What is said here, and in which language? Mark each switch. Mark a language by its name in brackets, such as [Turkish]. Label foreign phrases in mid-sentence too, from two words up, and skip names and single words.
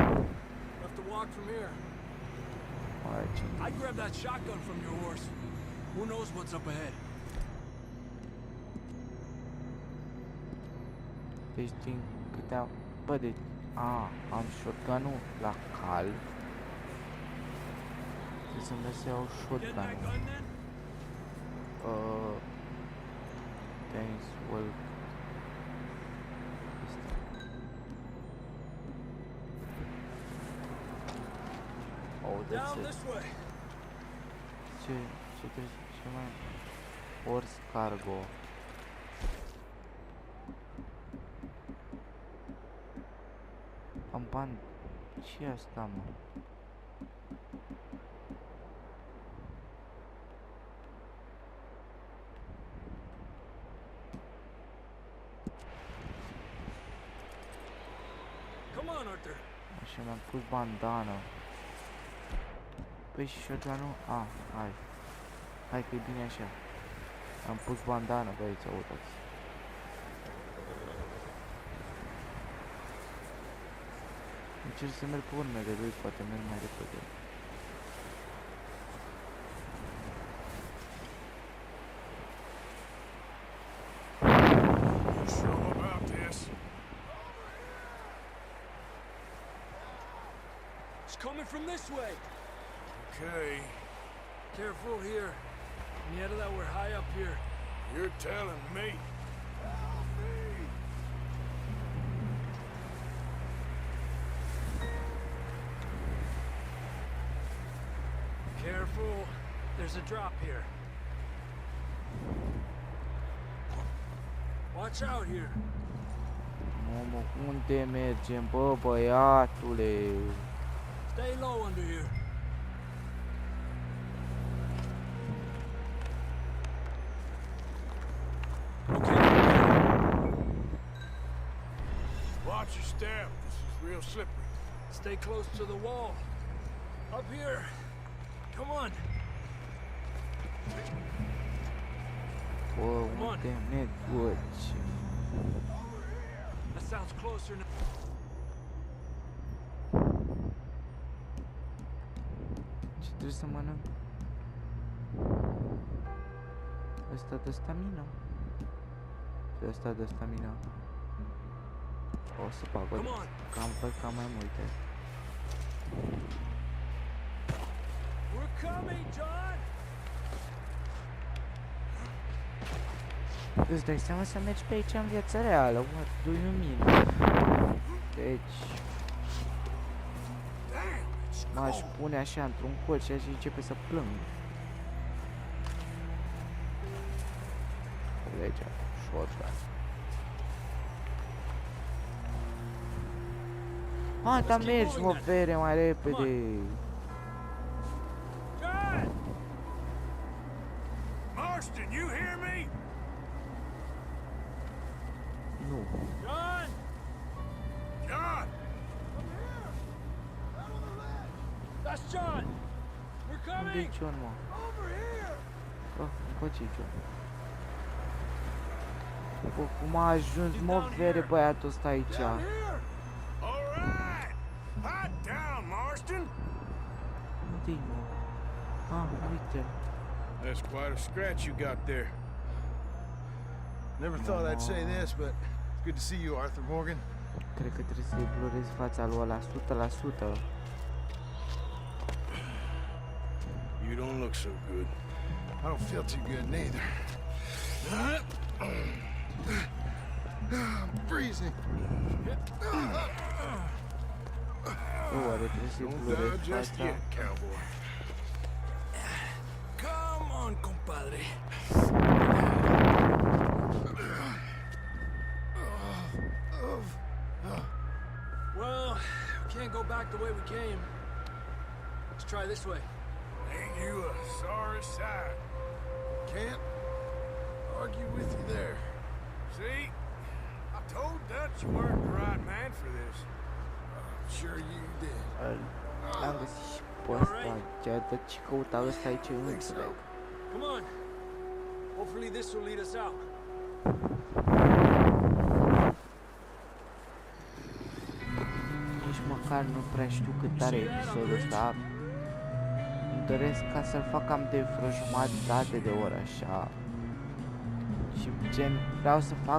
[English] We'll have to walk from here. [Romanian] Aici. [English] I'd grab that shotgun from your horse. Who knows what's up ahead? [Romanian] Deci din câte am... Bă, deci... am shotgun-ul la cal. Trebuie să merg să iau [English] Get that [Romanian] shotgun-ul. [English] gun then? Thanks, well... Oh, that's Down it. this way. [Romanian] Ce mai... [English] Horse cargo. [Romanian] Am bani. Ce e asta, mă? [English] Come on, Arthur. [Romanian] Așa, mi-am pus bandana. Păi și shotgun-ul? Hai. Hai că e bine așa. Am pus bandana, băieți, uitați. Încerc să merg pe urmele lui, poate merg mai repede. [English] You sure about this? It's coming from this way. Okay, Careful here. Nieta, that we're high up here. you're telling me. Careful. There's a drop here. Watch out here. [Romanian] Mamă, unde mergem, bă, băiatule? [English] Stay low under here. Watch your step. This is real slippery. Stay close to the wall. Up here. Come on. [Romanian] Bă, unde merg, bă, ce? [English] That sounds closer now. [Romanian] Ce trebuie să mănânc? Ăsta de stamina. Și ăsta de stamina. O să bag [English] Come on. [Romanian] cam mai multe. [English] We're coming, John. [Romanian] Îți dai seama să mergi pe aici în viața reală, [English] what do you mean? [Romanian] Deci... M-aș pune așa într-un colț și aș începe să plâng. Legea, shotgun. Hai, dar mergi, mă, fere, mai repede. [English] John! Marston, you hear me? [Romanian] Nu. [English] John! John! That's John! We're [Romanian] Unde-i [English] coming! [Romanian] John, mă? [English] Over here! [Romanian] Încoace John. Bă, cum a ajuns, mă, fere, băiatul ăsta aici? [English] Down here! All right! Hot down, Marston! [Romanian] Unde-i, mă? Ah, uite. [English] That's quite a scratch you got there. Never thought I'd say this, but it's good to see you, Arthur Morgan. [Romanian] Cred că trebuie să-i blurezi fața lui ăla 100%. [English] You don't look so good. I don't feel too good neither. I'm freezing. [Romanian] Oare trebuie să-i [English] Don't [Romanian] blurezi [English] die just [Romanian] fața? [English] yet, cowboy. Come on, compadre. Well, we can't go back the way we came. Let's try this way. Ain't you a sorry sight? Can't argue with you there. See? I told Dutch you weren't the right man for this. Sure you did. [Romanian] L-am găsit și pe ăsta. Ce căuta ăsta aici, eu nu înțeleg. [English] Come on. Hopefully this will lead us out. [Romanian] Nici măcar nu prea știu cât are episodul ăsta. Îmi doresc ca să-l fac cam de vreo jumătate de oră așa. Și gen, vreau să fac...